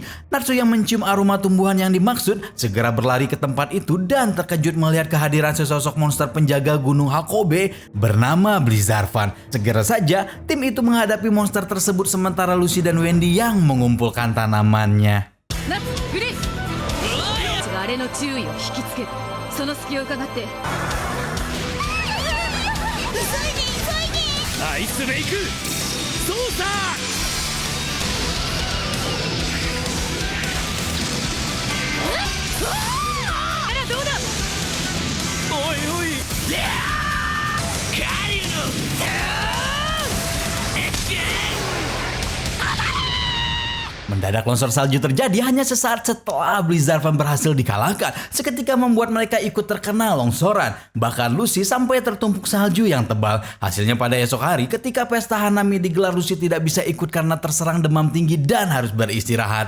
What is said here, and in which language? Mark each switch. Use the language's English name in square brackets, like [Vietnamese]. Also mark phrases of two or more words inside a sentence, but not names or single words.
[Indonesian] Natsu yang mencium aroma tumbuhan yang dimaksud segera berlari ke tempat itu dan terkejut melihat kehadiran sesosok monster penjaga Gunung Hakobe bernama Blizzarvan. Segera saja tim itu menghadapi monster tersebut sementara Lucy dan Wendy yang mengumpulkan tanamannya. [Japanese] あれの注意を引きつける。その隙を伺って。急いで急いで。アイスメイク操作。あらどうだ。おいおい。カリュの。 [Indonesian] Mendadak longsor salju terjadi hanya sesaat setelah Blizzarvan berhasil dikalahkan. Seketika membuat mereka ikut terkena longsoran. Bahkan Lucy sampai tertumpuk salju yang tebal. Hasilnya pada esok hari ketika pesta Hanami digelar, Lucy tidak bisa ikut karena terserang demam tinggi dan harus beristirahat.